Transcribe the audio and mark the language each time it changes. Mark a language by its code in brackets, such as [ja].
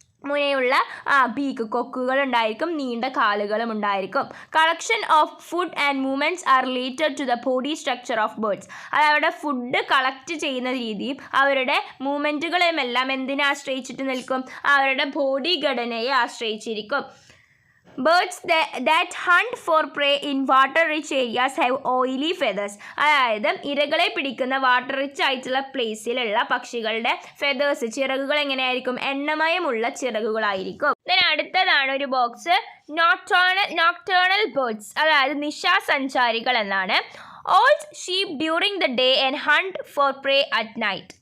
[ml] മുനയുള്ള beak കൊക്കുകൾ ഉണ്ടായിരിക്കും, നീണ്ട കാലുകളും ഉണ്ടായിരിക്കും. [en] Collection of food and movements are related to the body structure of birds. [ml] അത് അവരുടെ ഫുഡ് കളക്ട് ചെയ്യുന്ന രീതിയും അവരുടെ മൂവ്മെൻറ്റുകളും എല്ലാം എന്തിനെ ആശ്രയിച്ചിട്ട് നിൽക്കും? അവരുടെ ബോഡി ഘടനയെ ആശ്രയിച്ചിരിക്കും. [en] Birds that hunt for prey in water rich areas have oily feathers. [ml] അതായത് ഇരകളെ പിടിക്കുന്ന വാട്ടർ റിച്ച് ആയിട്ടുള്ള പ്ലേസിലുള്ള പക്ഷികളുടെ ഫെദേഴ്സ്, ചിറകുകൾ എങ്ങനെയായിരിക്കും? എണ്ണമയമുള്ള ചിറകുകളായിരിക്കും. അടുത്തതാണ് ഒരു ബോക്സ്, നോക്ടേണൽ ബേർഡ്സ്, അതായത് നിശാസഞ്ചാരികൾ എന്നാണ്. [en] Owls sleep during the day and hunt for prey at night.